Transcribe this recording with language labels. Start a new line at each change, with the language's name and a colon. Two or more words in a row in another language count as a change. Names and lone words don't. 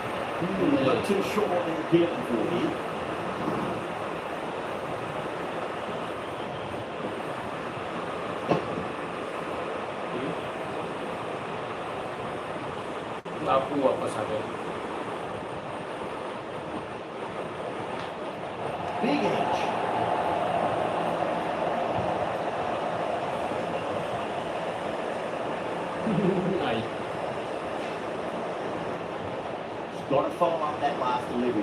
English: Not too sure what they're appealing for here.
Gujarati: બાપુ વાપસ આવ્યો
English: Big edge. આઈ Got to follow up that last delivery.